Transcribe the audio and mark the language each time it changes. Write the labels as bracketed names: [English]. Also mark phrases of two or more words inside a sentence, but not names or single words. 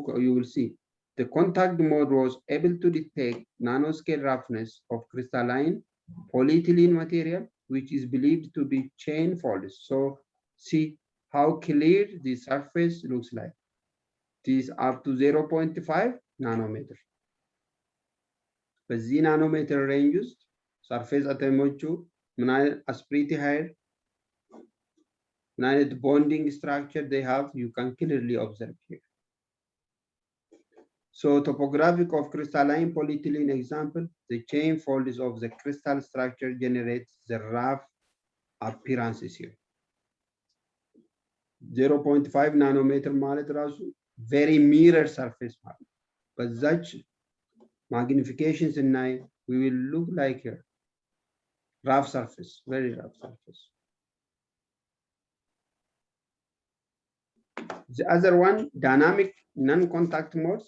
[English] You will see the contact mode was able to detect nanoscale roughness of crystalline polyethylene material, which is believed to be chain folds. So see how clear the surface looks like. It is up to 0.5 nanometer. [Amharic] በዚህ ናኖሜትር ሬንጅ ውስጥ ሰርፌስ አተሞቹ ምን አይነት አስፕሪቲ ኃይል [English] Now the bonding structure they have, you can clearly observe here. So topographic of crystalline polyethylene example, the chain folds of the crystal structure generates the rough appearances here. 0.5 nanometer [Amharic] ማለት ራሱ [English] very mirror surface ማለት but such magnifications in night we will look like here rough surface, very rough surface. The other one, dynamic non-contact modes.